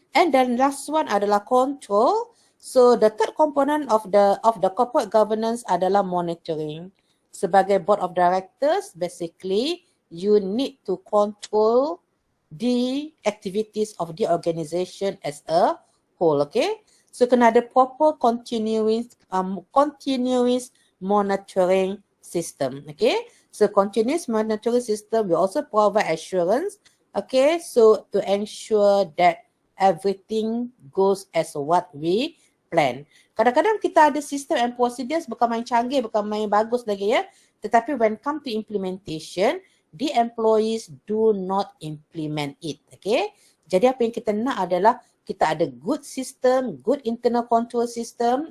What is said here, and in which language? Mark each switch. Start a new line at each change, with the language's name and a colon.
English: And then last one adalah control. So the third component of the corporate governance adalah monitoring. Sebagai board of directors, basically you need to control the activities of the organisation as a whole, okay? So
Malay: kena ada
English: proper continuous monitoring system, okay? So continuous monitoring system will also provide assurance, okay? So to ensure that everything goes as what we plan.
Malay: Kadang-kadang kita ada sistem
English: and procedures
Malay: bukan main canggih, bukan main bagus lagi ya.
English: Tetapi when come to implementation, the employees do not implement it. Okay.
Malay: Jadi apa yang kita nak adalah kita ada
English: good system, good internal control system.